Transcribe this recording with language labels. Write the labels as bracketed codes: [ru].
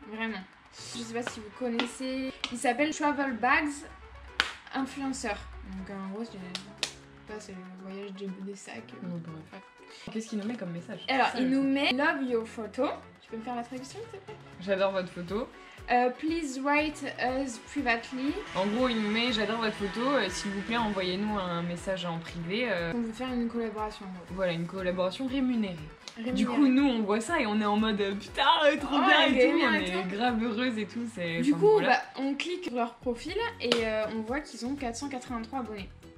[fr] Vraiment. Je sais pas si vous connaissez. Il s'appelle Travel Bags Influenceur. Donc en gros, c'est le voyage des sacs. Bref. Qu'est-ce qu'il nous met comme message? Alors, il nous met [en] Love your photo. [fr] Tu peux me faire la traduction, s'il te plaît? J'adore votre photo. [en] Please write us privately. [fr] En gros, il nous met j'adore votre photo, s'il vous plaît, envoyez-nous un message en privé. On veut faire une collaboration. Voilà, une collaboration rémunérée. Du coup, nous, on voit ça et on est en mode putain, trop bien et tout. On est grave heureuse et tout. Du coup, voilà. On clique sur leur profil et on voit qu'ils ont 483 abonnés.